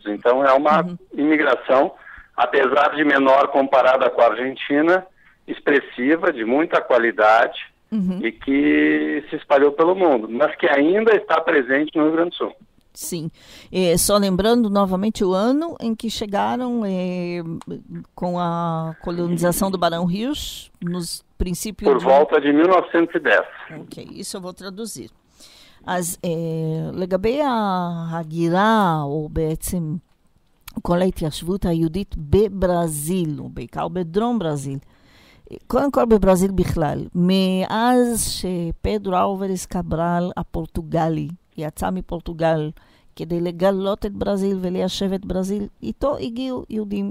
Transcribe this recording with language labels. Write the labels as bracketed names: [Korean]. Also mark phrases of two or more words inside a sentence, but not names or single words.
[Portuguese] Então é uma imigração, apesar de menor comparada com a Argentina, expressiva, de muita qualidade, e que se espalhou pelo mundo, mas que ainda está presente no Rio Grande do Sul. Sim. Só lembrando novamente o ano em que chegaram com a colonização do Barão Hirsch, nos princípios... Por volta de 1910. Ok, isso eu vou traduzir. [Hebrew] אז לגבי ההגירה, או בעצם כל ההתיישבות היהודית בברזיל, ובעיקר בדרום ברזיל, קודם כל בברזיל בכלל, מאז שפדרו אלוורז קברל הפורטוגלי יצא מפורטוגל כדי לגלות את ברזיל וליישב את ברזיל, איתו הגיעו יהודים.